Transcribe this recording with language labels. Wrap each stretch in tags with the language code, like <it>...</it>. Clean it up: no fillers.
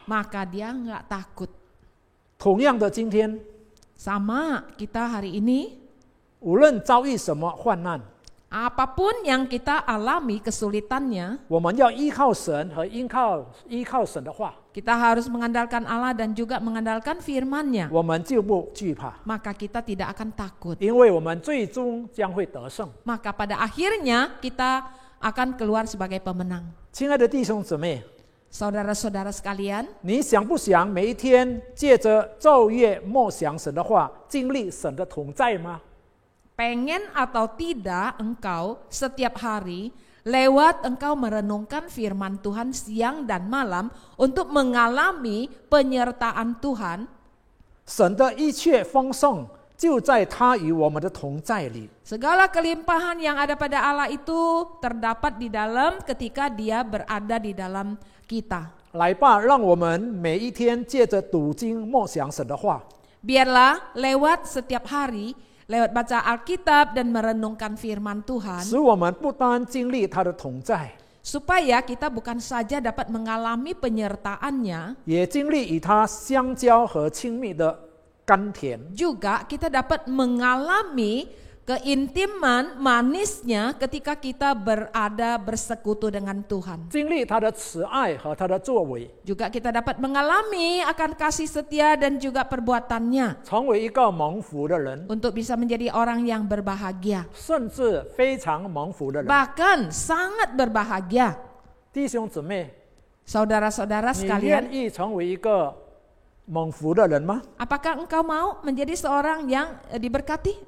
<id>Maka dia nggak takut.</id> <zh>同样的，今天</zh> <id>Sama kita hari ini,</id> <zh>无论遭遇什么患难，</zh> <id>apapun yang kita alami kesulitannya,</id> <zh>我们要依靠神和依靠神的话，</zh> <id>kita harus mengandalkan Allah dan juga mengandalkan firman-Nya.</id> <zh>我们就不惧怕，</zh> <id>Maka kita tidak akan takut.</id> <zh>因为我们最终将会得胜。</zh> <id>Maka pada akhirnya kita akan keluar sebagai pemenang.</id> <zh>亲爱的弟兄姊妹，</zh> <id>Saudara-saudara sekalian,</id> <zh>你想不想每一天借着昼夜默想神的话，经历神的同在吗？</zh> <id>pengen atau tidak engkau setiap hari lewat engkau merenungkan firman Tuhan siang dan malam untuk mengalami penyertaan Tuhan.</id> <zh>神的一切丰盛就在他与我们的同在里。</zh> <id>Segala kelimpahan yang ada pada Allah itu terdapat di dalam ketika Dia berada di dalam kita.</id> <zh>来吧，让我们每一天借着读经默想神的话，</zh> <id>Biarlah lewat setiap hari, lewat baca Alkitab dan merenungkan firman Tuhan,</id> <zh>使我们不单经历他的同在，</zh> <id>supaya kita bukan saja dapat mengalami penyertaan-Nya,</id> <zh>也经历与他相交和亲密的甘甜。</zh> <id>juga kita dapat mengalami keintiman manisnya ketika kita berada bersekutu dengan Tuhan.</id> <zh>经历他的慈爱和他的作为，</zh> <id>Juga kita dapat mengalami akan kasih setia dan juga perbuatannya</id> <zh>成为一个蒙福的人，</zh> <id>untuk bisa menjadi orang yang berbahagia.</id> <zh>甚至非常蒙福的人。</zh> <id>Bahkan sangat berbahagia.</id> <zh>弟兄姊妹，</zh> <id>Saudara-saudara</id> <zh>你</zh> <id>sekalian,</id> <zh>愿意成为一个蒙福的人吗？</zh> <id>apakah engkau mau menjadi seorang yang diberkati?</id>